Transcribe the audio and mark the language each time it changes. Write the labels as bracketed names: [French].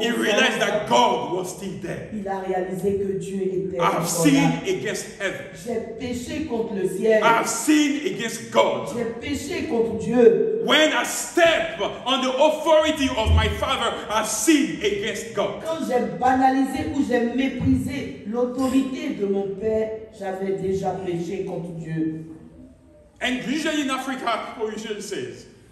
[English] he realized that God was still there. [French] il a réalisé que Dieu était [English] I have [French] encore là. [English] sinned against heaven. [French] J'ai péché contre le ciel. [English] I have sinned against God. [French] J'ai péché contre Dieu. [English] When I step on the authority of my father, I sinned against God. [French] Quand j'ai banalisé ou j'ai méprisé l'autorité de mon père, j'avais déjà péché contre Dieu. [English] And usually in Africa, people usually say